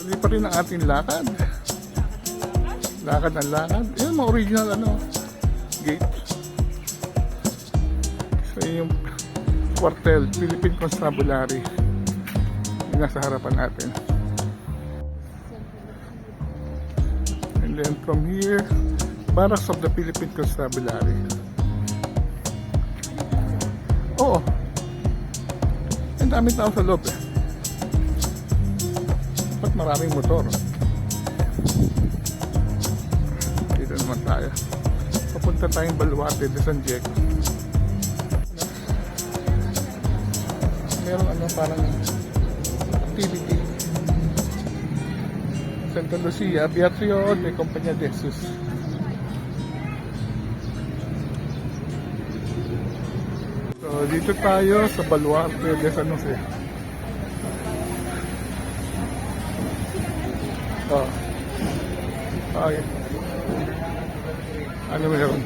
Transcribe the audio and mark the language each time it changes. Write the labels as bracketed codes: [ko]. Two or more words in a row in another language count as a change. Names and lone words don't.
[tl] rin ang ating lakad. Lakad ng lakad. Yan, mga original gate. So, yung kwartel, Philippine Constabulary. Yung nasa harapan natin. [en] And then from here, Barracks of the Philippine Constabulary. [tl] Oo. Ang dami tao sa loob eh. Ba't maraming motor? Dito naman tayo. Papunta tayong Baluarte de San Diego. Meron parang activity. Santa Lucia, Beatrio de Compañía de Jesus. So, dito tayo sa Baluarte de San Jose. Oh. Okay. Ano meron?